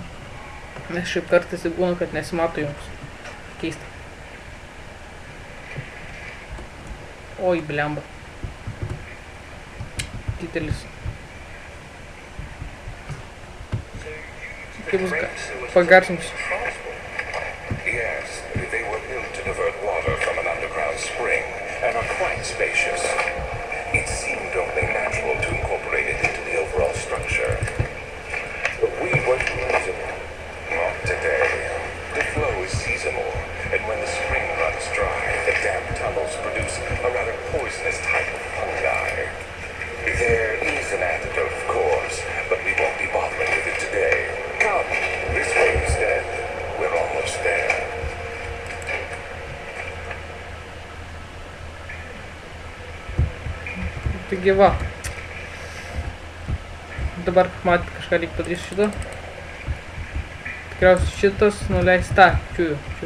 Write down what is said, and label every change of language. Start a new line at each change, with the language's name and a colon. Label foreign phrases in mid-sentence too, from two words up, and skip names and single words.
Lithuanian: Nes šiaip kartais būna, kad nesimato jums. Keista. Oi, blemba. Didelis. Kaip bus pagarsinsiu.
English: Yes, they were built to divert water from an underground spring and are quite spacious. It seemed only natural to incorporate it into the overall structure. We weren't using it. Not today. The flow is seasonal, and when the spring runs dry, the damp tunnels produce a rather poisonous type of fungi. There is an antidote, of course, but we won't be bothering with it today. Come, this way instead. We're almost there.
Lithuanian: Taigi va. Dabar matyti kažką reikia padaryti šito. Tikriausiai šitas nuleis tą. Čiūju.